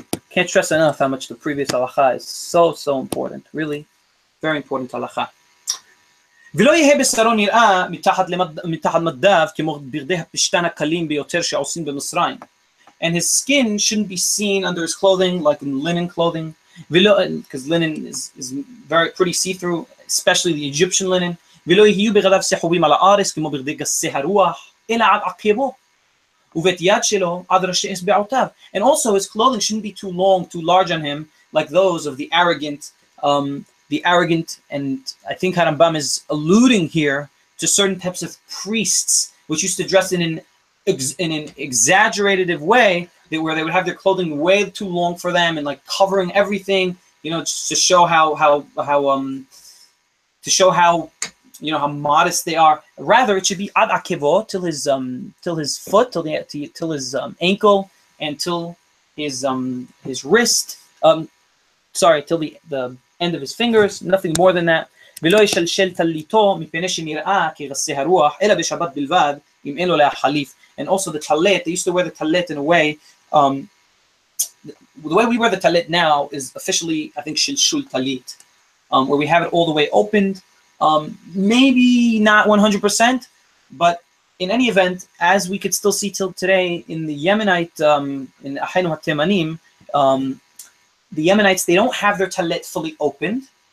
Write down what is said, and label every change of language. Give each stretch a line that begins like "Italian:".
English: Can't stress enough how much the previous halacha is so important, really very important halacha.
Hebrew: ולא יהיה בשרו נראה מתחת מדיו כמו בגדי הפשתן הקלים ביותר שעושים במצרים.
English: And his skin shouldn't be seen under his clothing like in linen clothing, because linen is very pretty see-through, especially the Egyptian linen.
Hebrew: ולא יהיו בגדיו סחובים על הארץ כמו בגדי גסי הרוח, אלא עד עקבו. ובית יד שלו עד ראשי אצבעותיו.
English: And also his clothing shouldn't be too long, too large on him, like those of the arrogant, and I think Harambam is alluding here to certain types of priests which used to dress in an exaggerated way, where they would have their clothing way too long for them and like covering everything, just to show how you know, how modest they are. Rather, it should be
Hebrew: ad akevo,
English: till his foot, till his ankle, and till his wrist. Sorry, till the end of his fingers. Nothing more than that.
Hebrew: ולא ישלשל טליתו מפני שנראה כגסי הרוח, אלא בשבת בלבד, אם אין לו לה חליף.
English: And also the talit, they used to wear the talit in a way, the way we wear the talit now is officially, I think, shilshul talit, where we have it all the way opened. Maybe not 100%, but in any event, as we could still see till today in the Yemenite, in
Hebrew: Ahaynu HaTemanim,
English: the Yemenites, they don't have their talit fully opened.